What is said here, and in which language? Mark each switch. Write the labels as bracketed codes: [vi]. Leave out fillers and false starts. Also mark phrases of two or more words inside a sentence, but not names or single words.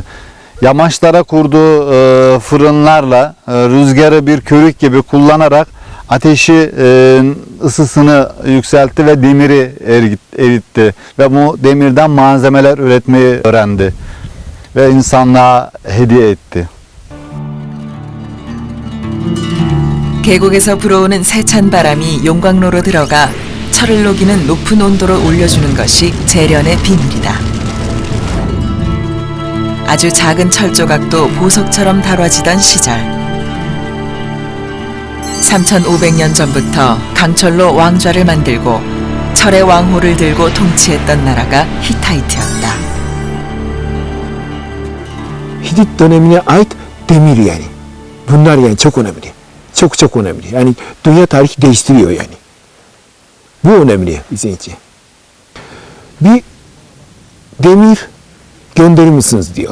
[tr] Yamaçlara kurduğu fırınlarla rüzgarı bir körük gibi kullanarak ateşi ısısını yükseltti ve demiri eritti ve bu demirden malzemeler üretmeyi öğrendi ve insanlığa hediye etti. [ko] 계곡에서 불어오는 세찬 바람이 용광로로 들어가 철을 녹이는 높은 온도로 올려주는 것이 재련의 비밀이다. 아주 작은 철 조각도 보석처럼 다뤄지던 시절. 3500년 전부터 강철로 왕좌를 만들고 철의 왕호를 들고 통치했던 나라가 히타이트였다. [tr] Hitit dönemine ait demir yani. Bunlar yani çok önemli. Çok çok önemli. Yani dünya tarihi değiştiriyor yani. Bu önemli bizim için. Bir demir gönderir misiniz diyor.